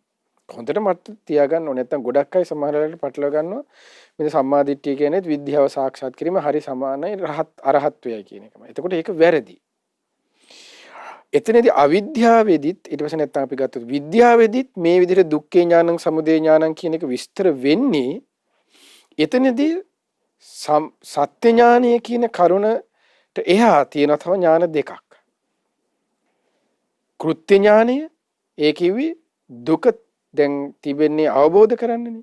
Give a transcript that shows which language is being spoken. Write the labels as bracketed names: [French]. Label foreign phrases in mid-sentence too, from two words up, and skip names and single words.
[Sinhala] හොඳට මට තියාගන්න ඕනේ. නැත්නම් ගොඩක් අය සමහර වෙලාවට පටලවා ගන්නවා. මේ සම්මා දිට්ඨිය කියන්නේ විද්‍යාව සාක්ෂාත් කිරීම හරි සමානයි අරහත්වයයි කියන එකම. එතකොට ඒක වැරදි. එතනදී අවිද්‍යාවේදීත් ඊට පස්සේ නැත්නම් අපි ගත්තොත් විද්‍යාවේදීත් මේ විදිහට [Pali] දුක්ඛේ ඥානං, සමුදය ඥානං [Sinhala] කියන එක විස්තර වෙන්නේ එතනදී සත්‍ය ඥානය කියන කරුණට එහා තියෙන තව ඥාන දෙකක්. කෘත්‍ය ඥානය ඒ කිව්වේ දුක දැන් තිබෙන්නේ අවබෝධ කරන්නනේ.